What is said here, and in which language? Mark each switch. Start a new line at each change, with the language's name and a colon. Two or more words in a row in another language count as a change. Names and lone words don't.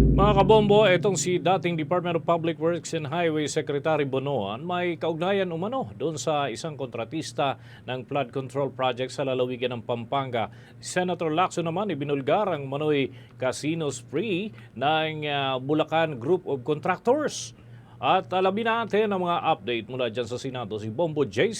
Filipino: Mga kabombo, itong si dating Department of Public Works and Highway Secretary Bonoan may kaugnayan umano doon sa isang kontratista ng
English: flood control project
Filipino: sa lalawigan ng Pampanga. Senator Lacson naman ibinulgar ang umano'y
English: casino spree
Filipino: ng Bulacan Group of Contractors. At alamin natin ang mga update mula dyan sa Senado, si Bombo J.C.